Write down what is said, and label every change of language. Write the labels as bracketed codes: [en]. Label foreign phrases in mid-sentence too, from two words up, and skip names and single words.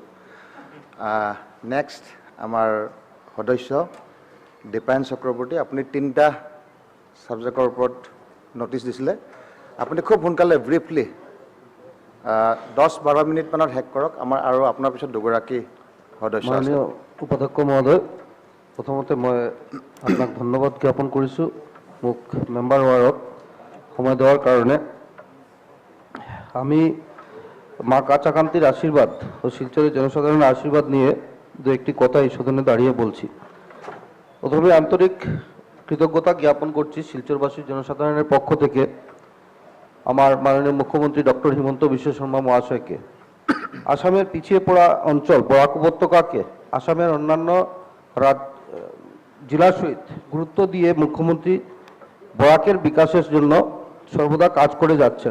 [as] নেক্সট আমাৰ সদস্য দীপায়ন চক্ৰৱৰ্তী, আপুনি 3টা ছাবজেক্টৰ ওপৰত নটিচ দিছিলে। আপুনি খুব সোনকালে ব্ৰিফলি 10-12 মিনিটমানত শেষ কৰক। আমাৰ আৰু আপোনাৰ পিছত দুগৰাকী সদস্য আছে। মাননীয় উপাধ্যক্ষ মহোদয়, প্ৰথমতে মই আপোনাক ধন্যবাদ জ্ঞাপন কৰিছোঁ মোক মেম্বাৰ হোৱাৰত সময় [bn] দেওয়ার কারণে। আমি মা কাচাকান্তির আশীর্বাদ ও শিলচরের জনসাধারণের আশীর্বাদ নিয়ে দু একটি কথা এই সদনে দাঁড়িয়ে বলছি। প্রথমে আন্তরিক কৃতজ্ঞতা জ্ঞাপন করছি শিলচরবাসী জনসাধারণের পক্ষ থেকে আমার মাননীয় মুখ্যমন্ত্রী ডক্টর হিমন্ত বিশ্ব শর্মা মহাশয়কে আসামের পিছিয়ে পড়া অঞ্চল বরাক উপত্যকাকে আসামের অন্যান্য জেলার সহিত গুরুত্ব দিয়ে মুখ্যমন্ত্রী বরাকের বিকাশের জন্য সর্বদা কাজ করে যাচ্ছেন।